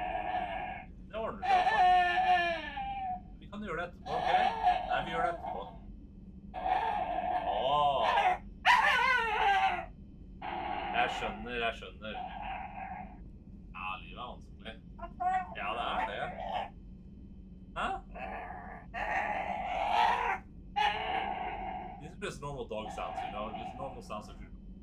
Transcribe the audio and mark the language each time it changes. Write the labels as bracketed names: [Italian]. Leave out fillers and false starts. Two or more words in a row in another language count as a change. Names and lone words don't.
[Norwegian] Det ordner seg også. Vi kan gjøre det etterpå, ok? Nei, vi gjør det etterpå. Jeg skjønner. Ja, livet er vanskelig. Ja, det er det. Hæ? [English] These are just normal dog sounds, you know? Just normal sounds that you...